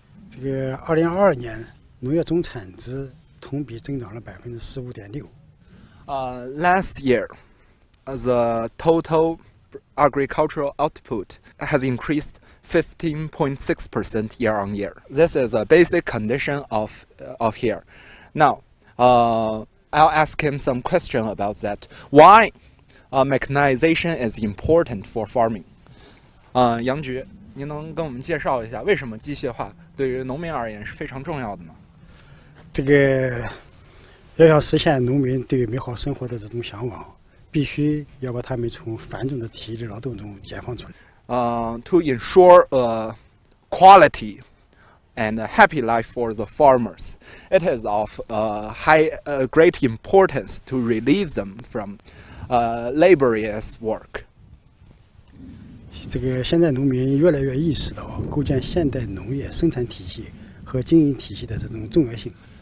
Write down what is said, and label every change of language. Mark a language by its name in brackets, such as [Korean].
[Chinese] 这个2022年农业总产值同比增长了15.6%。 [English] Last year, the total agricultural output has increased 15.6% year on year. This is a basic condition of here. Now, I'll ask him some question about that. Why mechanization is important for farming? [Chinese] 杨局，您能跟我们介绍一下为什么机械化对于农民而言是非常重要的呢？这个要想实现农民对美好生活的这种向往，必须要把他们从繁重的体力劳动中解放出来。 [English] To ensure a quality and a happy life for the farmers, it is of great importance to relieve them from laborious work. [Chinese] 这个现在农民越来越意识到构建现代农业生产体系和经营体系的这种重要性。